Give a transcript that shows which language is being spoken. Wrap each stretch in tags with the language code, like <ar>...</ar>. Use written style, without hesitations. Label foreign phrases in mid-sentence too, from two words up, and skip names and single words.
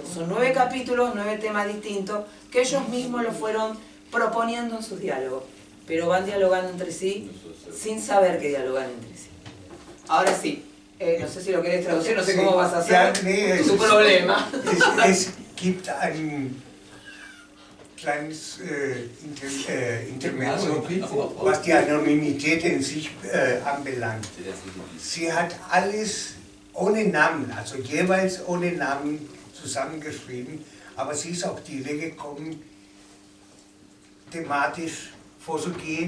<es>Son 9 capítulos, 9 temas distintos, que ellos mismos lo fueron proponiendo en sus diálogos, pero van dialogando entre sí sin saber que dialogan entre sí. Ahora sí, no sé si lo querés traducir, no sé cómo vas a hacer, tu problema.</es> <de>Es gibt ein kleines Intermezzo, was die Anonymität in sich anbelangt. Sie hat alles ohne Namen, also jeweils ohne Namen zusammengeschrieben, aber sie ist auf die Idee gekommen, thematisch vorzugehen.</de>